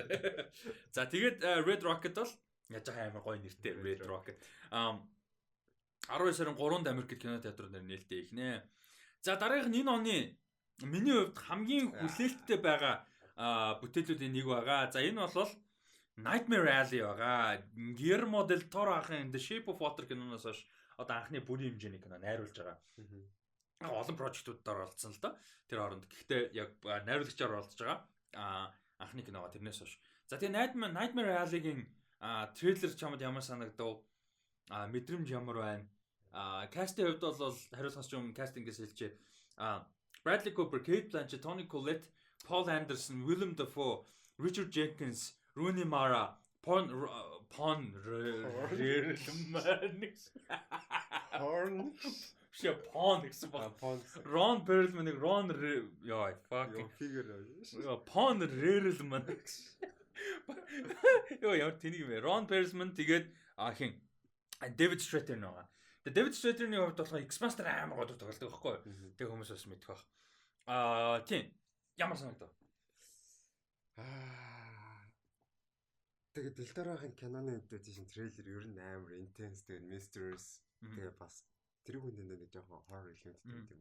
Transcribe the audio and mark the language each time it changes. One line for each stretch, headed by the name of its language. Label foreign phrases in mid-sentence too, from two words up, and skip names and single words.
Mongolian: За тэгээд Red Rocket бол яаж амар гоё нэртэй Red Rocket. 12 сарын 3-нд Америкт кино театрууд нээлттэй ихнэ. За дараагийнх нь энэ оны миний хувьд хамгийн хүлээлттэй байгаа бүтээлүүдийн нэг байгаа. За энэ бол Nightmare Alley байгаа. Guillermo del Toro ахын The Shape of Water киноноос хойш одоо анхны бүрийн хэмжээний кино найруулж байгаа. Олон прожектуудаар оролцсон л да. Тэр хооронд. Гэхдээ яг найруулагчаар оролцож байгаа. Анхны киногоо тэрнээс хойш. За тэгээ Nightmare Alley-гийн трейлер чамд ямар санагдав? Мэдрэмж ямар байна? Кастын хувьд бол хариулахаас ч юм кастингээс хэлжээ. Bradley Cooper, Kate Blanchett, Toni Collette, Paul Anderson, Willem Dafoe, Richard Jenkins, Rooney Mara, Ron Perlman, Ron Perlman тэгээд хин David Strathairn байгаа. Тэгээд David Strathairn-ийн хувьд болохоор X-Master амар гол тоглодог байхгүй юу? Тэг хүмүүс бас мэдэх байх. Тийм. Ямар санагдав? Тэгээд Del Toro-гийн киноны adaptation трейлер ер нь амар intense тэгээд mysteries тэгээд бас тэр хүнд нэг жоохон
English: horror element
Mongolian: гэдэг юм.